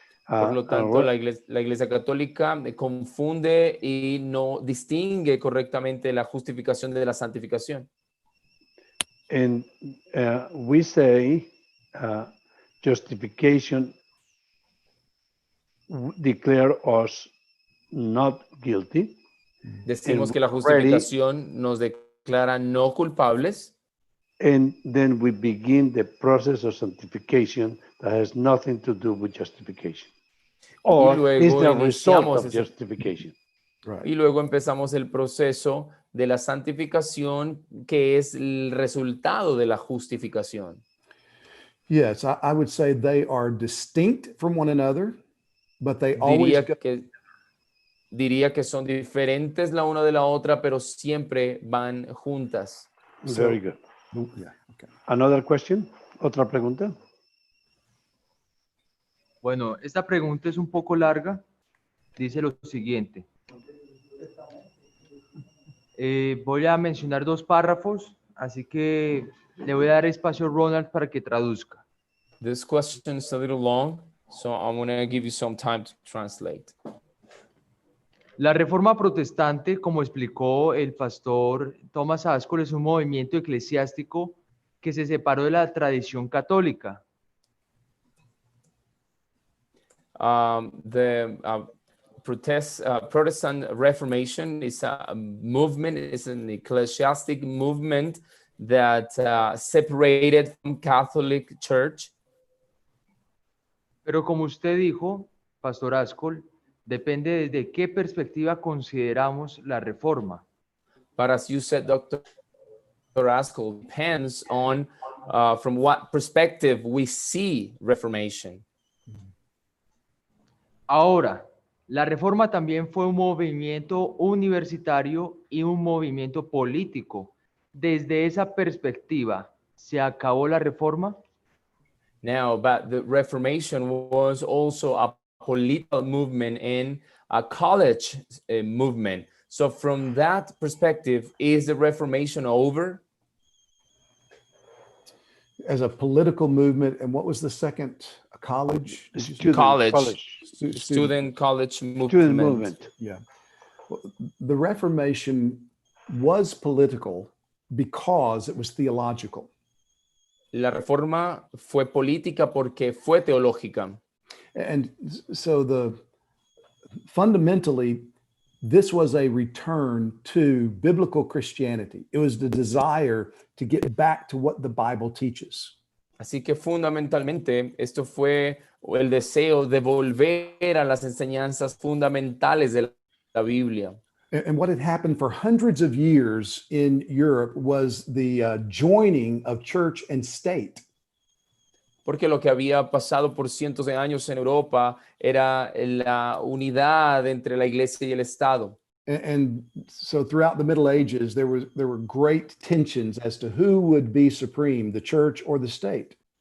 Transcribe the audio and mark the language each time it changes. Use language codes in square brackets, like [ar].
[es] Por lo tanto, la Iglesia Católica confunde y no distingue correctamente la justificación de la santificación. [en] And we say justification declare us not guilty. [es] Decimos [en] And [es] que la justificación nos declara no culpables. [en] And then we begin the process of sanctification that has nothing to do with justification. Or is the result of justification. Right. [es] Y luego empezamos el proceso de la santificación, que es el resultado de la justificación. [en] Yes, I would say they are distinct from one another, but they always [es] Diría que son diferentes la una de la otra, pero siempre van juntas. [en] Very good. Yeah, okay. Another question? [es] ¿Otra pregunta? Bueno, esta pregunta es un poco larga. Dice lo siguiente. Voy a mencionar 2 párrafos, así que le voy a dar espacio a Ronald para que traduzca. [en] This question is a little long, so I'm going to give you some time to translate. [es] La Reforma Protestante, como explicó el pastor Thomas Askell, es un movimiento eclesiástico que se separó de la tradición católica. [en] The Protestant Reformation is a movement, is an ecclesiastic movement that separated from Catholic Church. [es] Pero como usted dijo, pastor Askell, depende desde qué perspectiva consideramos la reforma. [en] But as you said, Dr. Askell, depends on from what perspective we see Reformation. [es] Ahora, la reforma también fue un movimiento universitario y un movimiento político. Desde esa perspectiva, ¿se acabó la reforma? [en] Now, but the Reformation was also a political movement and a college movement. So from that perspective, is the Reformation over? As a political movement, and what was the second? A college? Did you say? College. Student. Student college movement. Student movement. Yeah. Well, the Reformation was political because it was theological. [es] La reforma fue política porque fue teológica. [en] And so fundamentally, this was a return to biblical Christianity. It was the desire to get back to what the Bible teaches. [es] Así que fundamentalmente esto fue el deseo de volver a las enseñanzas fundamentales de la Biblia. [en] And what had happened for hundreds of years in Europe was the joining of church and state. [es] Porque lo que había pasado por cientos de años en Europa era la unidad entre la iglesia y el Estado. [en] And so throughout the Middle Ages, there were great tensions as to who would be supreme, the church or the state.